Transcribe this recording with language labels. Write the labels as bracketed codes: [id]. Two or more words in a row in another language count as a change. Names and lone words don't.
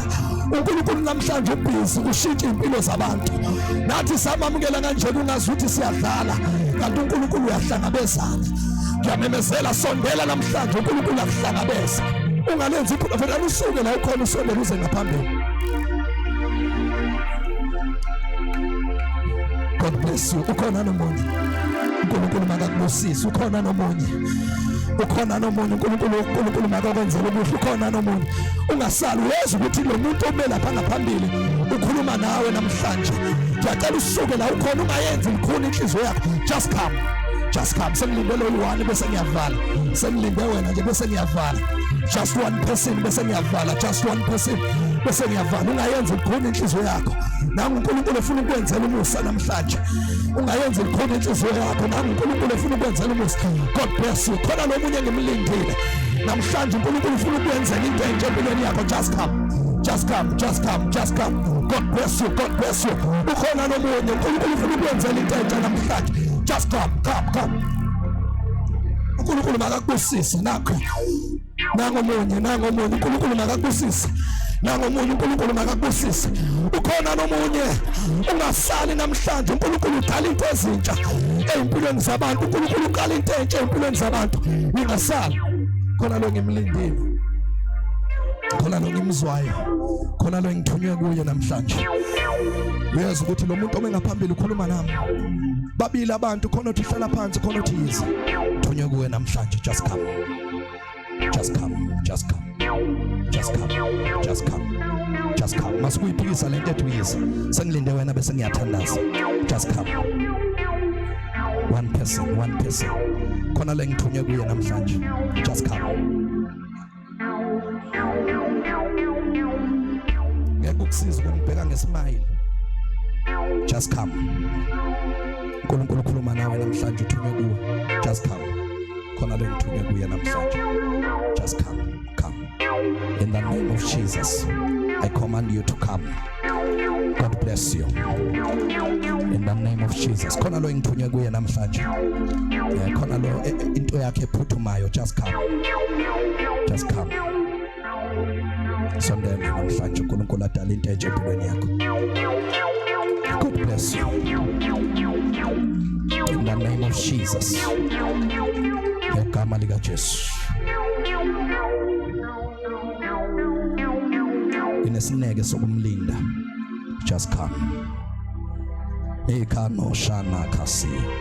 [zu] uNkulunkulu namhlanje ubhizi kushintsha impilo zabantu. Nathi samamukela kanje kungazuthi siyadlala, kanti uNkulunkulu uyahlangabezana. Ngiyamemezela, sondela namhlanje uNkulunkulu akuhlangabeza. Ungalenzi iphutha, vele usuke la ukhona, usondele uze ngaphambili. [en] God bless you. [zu] Ukhona nomunye, uNkulunkulu makakubusise. Ukhona nomunye, uNkulunkulu makakwenzele okuhle. Ukhona nomunye, ungasali weza ukuthi lo muntu obe lapha ngaphambili ukhuluma nawe namhlanje. Ngiyacela usuke la ukhona, ungayenzi likhulu inhliziyo yakho. [en] Just come. [zu] Sengilinde lo one bese ngiyavala. Sengilinde wena nje bese ngiyavala. [en] Just one person [zu] bese ngiyavala. [en] Just one person. [zu] bese ngiyavala. Ungayenza likhona inhliziyo yakho. Nangu uNkulunkulu ufuna ukwenzela umusa namhlanje. Ungayenza likhona inhliziyo yakho. Nangu uNkulunkulu ufuna ukwenzela umusa. [en] God bless you. [zu] Khona nomunye ngimlindile namhlanje. uNkulunkulu ufuna ukwenzela into enje empilweni yakho. [en] Just come. Just come, just come, just come. God bless you, God bless you. [zu] Ukhona nomunye uNkulunkulu ufuna ukwenzela into enje namhlanje. [en] Just come, come. [zu] uNkulunkulu makakubusise nakho. Nango omunye uNkulunkulu makakubusise. Nango omunye uNkulunkulu makakubusise. Ukhona nomunye ungasali namhlanje. uNkulunkulu udala into ezintsha empilweni zabantu. uNkulunkulu uqala into entsha empilweni zabantu. Ningasali. Khona lo ngimlindile. Khona lo ngimzwayo. Khona lo ngithunywe kuye namhlanje. Uyazi ukuthi lo muntu omengaphambili ukhuluma nami. Babili abantu, khona uthi hlala phansi, khona uthi yize. Thunywe kuwe namhlanje. [en] Just come. Just come. Just come. Just come. Just come. Just come. [zu] Masikuyiphikisa lento ethi yize. Sengilinde wena bese ngiyathandaza. [en] Just come. One person. [zu] Khona le ngithunywe kuye namhlanje. [en] Just come. [zu] Ngekukusiza ukungibheka ngesimile. [en] Just come. [zu] uNkulunkulu ukhuluma nawe namhlanje, uthunywe kuwe. [en] Just come. [zu] Khona le ngithunywe kuye namhlanje. [en] Just come. In the name of Jesus, I command you to come. God bless you. In the name of Jesus. [zu] Khona lo ngithunywe kuye namhlanje. Khona lo into yakhe ephuthumayo. [en] Just come. Just come. [zu] Sondela namhlanje uNkulunkulu adala into enje empilweni yakho. [en] God bless you. In the name of Jesus. [zu] Ngegama lika Jesu. Inesineke sokumlinda. [en] Just come. [zu] Ekano shana kasi.